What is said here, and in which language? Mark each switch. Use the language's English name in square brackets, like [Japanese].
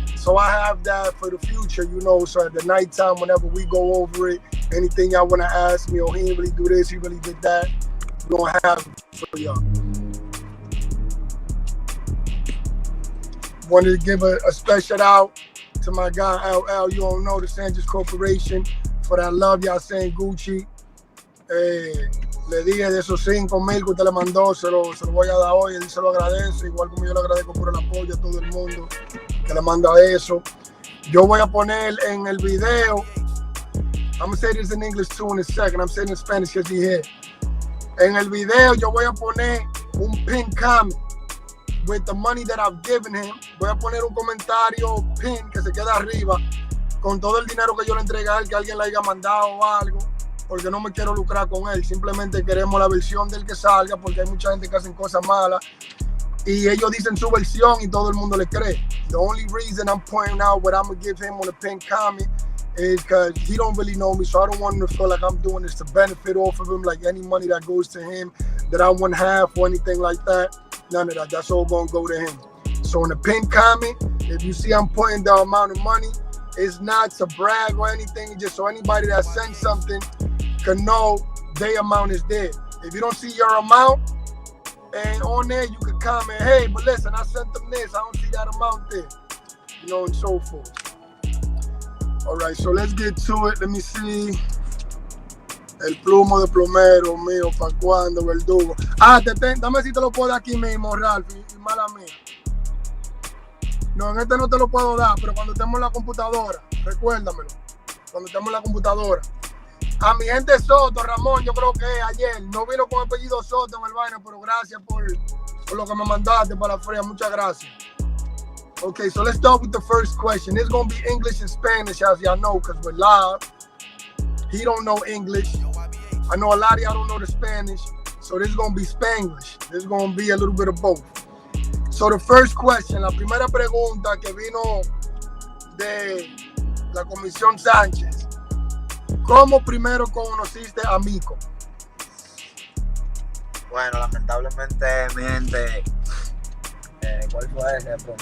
[English] So I have that for the future, so at the nighttime, whenever we go over it, anything y'all want to ask me, or he didn't really do this, he really did that, we're going to have it for y'all. Wanted to give a special out to my guy, LL, you don't know, the Sanchez Corporation, for that love y'all saying Gucci. [Spanish] Le dije de esos 5,000 que usted le mandó, se lo voy a dar hoy, él se lo agradece, igual como yo le agradezco por el apoyo a todo el mundo que le manda eso. Yo voy a poner en el video, [English] I'm gonna say this in English too in a second, I'm saying in Spanish because he here. [Spanish] En el video yo voy a poner un [English] pin comment with the money that I've given him. [Spanish] Voy a poner un comentario pin que se queda arriba con todo el dinero que yo le entregué a él, que alguien le haya mandado o algo, porque no me quiero lucrar con él, simplemente queremos la versión del que salga, porque hay mucha gente que hacen cosas malas y ellos dicen su versión y todo el mundo le cree. [English] The only reason I'm pointing out what I'm gonna give him on the pin comment is because he don't really know me, so I don't want him to feel like I'm doing this to benefit off of him, like any money that goes to him that I wouldn't have or anything like that. None of that, that's all gonna go to him. So in the pin comment, if you see I'm putting the amount of money, it's not to brag or anything, it's just so anybody that sends something can know their amount is there. If you don't see your amount, and on there you can comment, hey, but listen, I sent them this, I don't see that amount there, and so forth. All right, so let's get to it. Let me see. [Spanish] El plumo de plomero mío, ¿pa' cuándo, verdugo? Dame si te lo puedo dar aquí mismo, Ralph, y mala mía. No, en este no te lo puedo dar, pero cuando estemos en la computadora, recuérdamelo, cuando estemos en la computadora. A mi gente Soto, Ramón, yo creo que ayer, no vino con apellido Soto en el vaina, pero gracias por lo que me mandaste para la fría, muchas gracias. [English] Okay, so let's start with the first question. It's gonna be English and Spanish, as y'all know, because we're live. He don't know English. I know a lot of y'all don't know the Spanish, so this is gonna be Spanglish. This is gonna be a little bit of both. So the first question, [Spanish] la primera pregunta que vino de la Comisión Sánchez. ¿Cómo primero conociste a Miko? Bueno, lamentablemente, mi gente, ¿cuál fue ese?